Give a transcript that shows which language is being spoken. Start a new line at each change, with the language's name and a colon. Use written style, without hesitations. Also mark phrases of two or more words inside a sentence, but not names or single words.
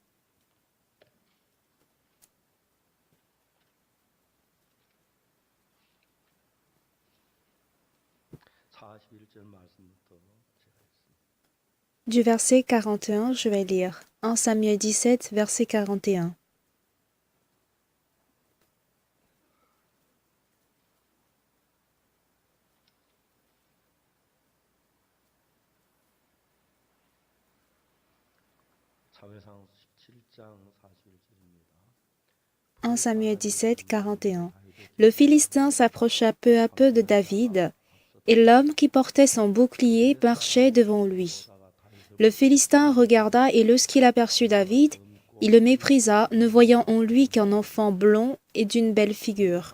French: Du verset 41, je vais lire. 1 Samuel 17, verset 41.
Korean: 사무엘상 17장 41절입니다.
French: 1 Samuel 17, 41. Le Philistin s'approcha peu à peu de David, et l'homme qui portait son bouclier marchait devant lui. Le Philistin regarda, et lorsqu'il aperçut David, il le méprisa, ne voyant en lui qu'un enfant blond et d'une belle figure.